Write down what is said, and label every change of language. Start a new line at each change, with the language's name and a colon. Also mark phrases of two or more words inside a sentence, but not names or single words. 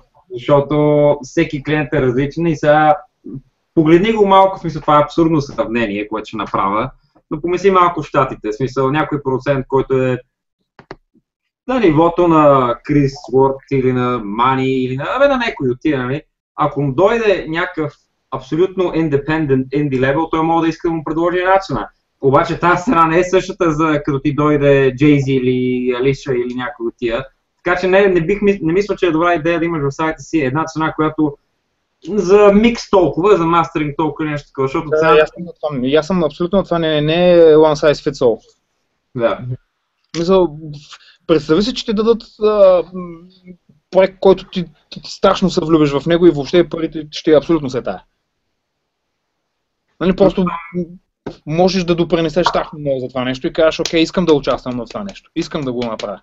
Bulgarian: Защото всеки клиент е различен и сега погледни го малко, в смисъл това е абсурдно сравнение, което ще направя, но помисли малко в щатите, в смисъл някой процент, който е на нивото на Крис Уорд или на Мани или на някой от тия, нали? Ако му дойде някакъв абсолютно
English: independent indie level,
Bulgarian: той може да иска да му предложи една цена. Обаче тази цена не е същата, за като ти дойде Jay-Z или Алиша или някой от тия. Така че не мисля, че е добра идея да имаш в сайта си една цена, която за микс толкова, за мастеринг толкова или нещо такова, защото Да, аз съм абсолютно на това, не е
English: one size fits all.
Bulgarian: Да. Мисъл, представи си, че ти дадат проект, който ти страшно се влюбиш в него и въобще парите ще е абсолютно се тая. Нали, просто можеш да допренесеш страшно много за това нещо и кажеш, окей, искам да участвам в това нещо, искам да го направя.